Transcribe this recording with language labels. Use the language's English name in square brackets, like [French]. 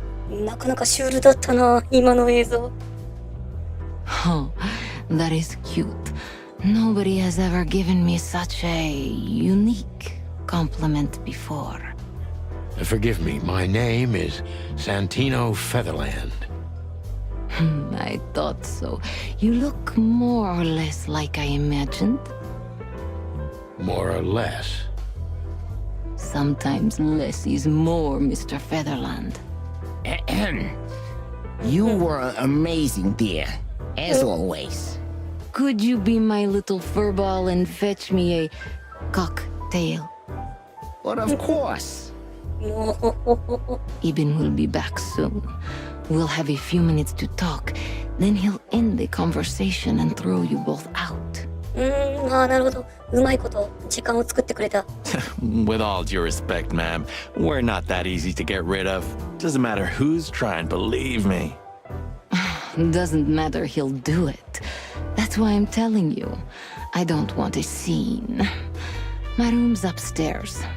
[Japanese] なかなかシュールだったな、今の映像。 [English] Oh, that is cute. Nobody has ever given me such a unique compliment before. Forgive me, my name is Santino Featherland. I I thought so. You look more or less like I imagined. More or less. Sometimes less is more, Mr. Featherland. You were amazing, dear, as always. Could you be my little furball and fetch me a cocktail? But of course. Ibn will be back soon. We'll have a few minutes to talk. Then he'll end the conversation and throw you both out. [Japanese] なるほど。うまいこと時間を作ってくれた。 [English] With all due respect, ma'am, we're not that easy to get rid of. Doesn't matter who's trying, believe me. Doesn't matter, he'll do it. That's why I'm telling you. I don't want a scene. My room's upstairs.